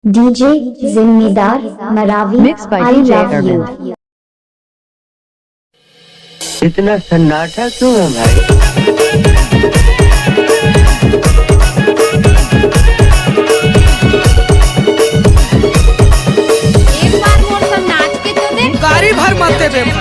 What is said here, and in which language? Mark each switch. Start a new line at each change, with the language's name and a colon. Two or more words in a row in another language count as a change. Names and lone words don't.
Hindi: डीजे जिम्मेदार मरावी
English: Mixed by आई DJ love you. Urban।
Hindi: इतना सन्नाटा क्यों है भाई? एक बार मोर सा नाच के तो देख। गाड़ी भर मत दे